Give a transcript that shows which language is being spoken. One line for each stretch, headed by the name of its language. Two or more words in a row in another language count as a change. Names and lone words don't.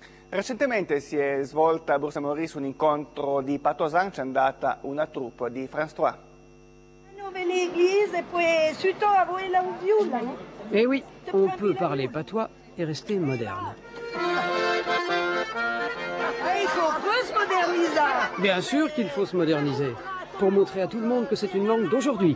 Italian: Recentemente si è svolta a Boursa Maurice un incontro di patoisin, c'è andata una troupe di France 3.
French: Eh oui, on peut parler patois et rester moderne. Il faut se moderniser. Bien sûr qu'il faut se moderniser, pour montrer à tout le monde que c'est une langue d'aujourd'hui.